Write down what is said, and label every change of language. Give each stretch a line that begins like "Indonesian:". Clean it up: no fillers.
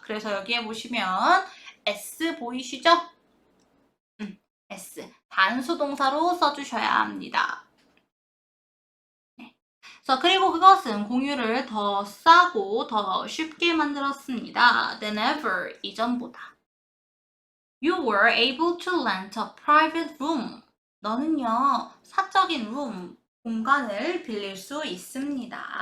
Korean: 그래서 여기에 보시면 S 보이시죠? S 단수 동사로 써주셔야 합니다. 네. 그래서 그리고 그것은 공유를 더 싸고 더 쉽게 만들었습니다.
English: than ever
Korean: 이전보다.
English: You were able to rent a private room.
Korean: 너는요 사적인 room 공간을 빌릴 수 있었습니다.